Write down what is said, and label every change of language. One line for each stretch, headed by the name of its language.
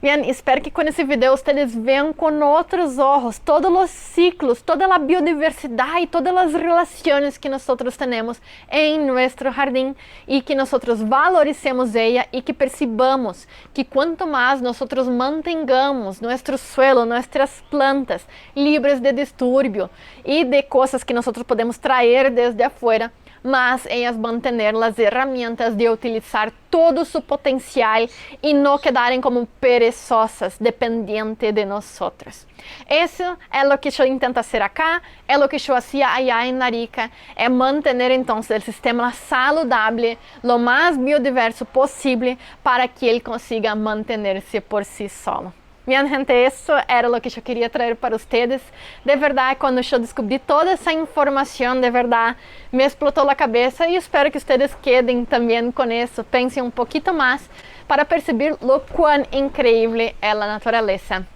Portuguese: Bem, espero que com esse vídeo vocês vejam com outros olhos todos os ciclos, toda a biodiversidade, todas as relações que nós temos em nosso jardim e que nós valoricemos ela e que percebamos que quanto mais nós mantengamos
Spanish: nosso suelo,
Portuguese: nossas plantas livres de distúrbio e de coisas que nós podemos trazer
Spanish: desde afuera, mas ellas van a tener las herramientas de utilizar todo su potencial y no quedarem como perezosas, dependientes de nosotros. Eso es lo que yo intento hacer acá, es lo que yo hacía allá en Arica, es mantener entonces el sistema saludable, lo más biodiverso posible, para que
Portuguese: ele consiga
Spanish: mantenerse por sí solo.
Portuguese: Minha gente, isso era o que eu queria trazer para vocês. De verdade, quando eu descobri toda essa informação, de verdade, me explotou a cabeça e espero que vocês quedem também com isso. Pensem um pouquinho mais para perceber o quão incrível é a natureza.